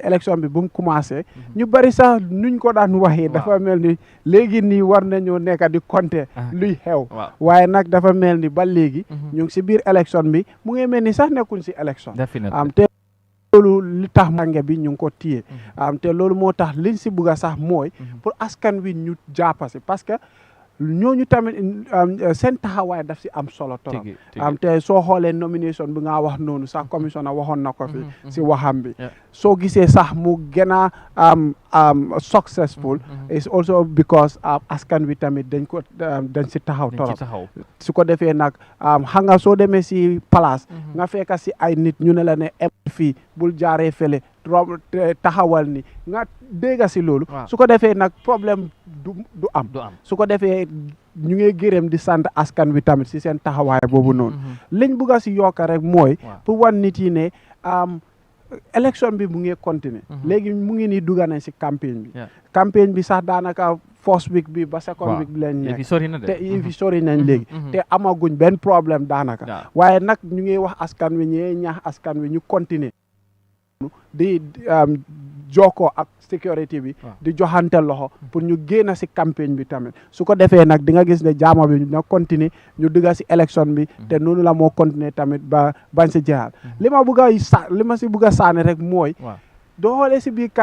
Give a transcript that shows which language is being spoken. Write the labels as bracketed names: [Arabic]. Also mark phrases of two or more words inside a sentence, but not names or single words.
[Wolof] election bi bu mu commencé ñu bari sax nuñ ko daan waxee dafa mel ni léegi nii war nañoo nekk di compter luy xew waaye nag dafa mel ni ba léegi ñu ngi si biir election bi mu ngi mel ni sax nekkuñ si election te loolu li tax mànge bi ñu ngi ko téye te loolu moo tax liñ si bugg a sax mooy pour askan wi ñu jàppa si parce que ñooñu tamit seen taxawaay daf si am solo trop te soo xoolee nomination bi nga wax noonu sax commissioner waxoon na ko fi si waxam bi soo gisee sax mu gën a [English] successful is also because [Wolof] askan wi tamit dañ si taxaw trop su ko defee nag xam nga soo demee si place nga fekk si ay nit ñu ne la ne fii bul jaaree fële taxawal ni nga dégg si loolu su ko defee nag problème du am su ko defee ñu ngi gërëm di sant askan wi tamit si seen taxawaay boobu noonu liñ bugg a si yokk rek mooy pour wan nit yi ne élection bi mu ngi continuer léegi mu ngi nii dugga nañ si campagne bi sax daanaka [English] first week [Wolof] bi ba [English] second week [Wolof] bi leen nekk te fi sori nañ léegi te amaguñ benn problème daanaka waaye nag ñu ngi wax askan wi ñee ñaax askan wi ñu continuer di jokkoo ak sécurité bi di joxante loxo pour ñu génn si campagne bi tamit su ko defee nag di nga gis ne jaama bi na continuer ñu dugga si élection bi te noonu la moo continuer tamit ba bañ si jeexal li ma si bugg a saani rek mooy doo xoolee si biir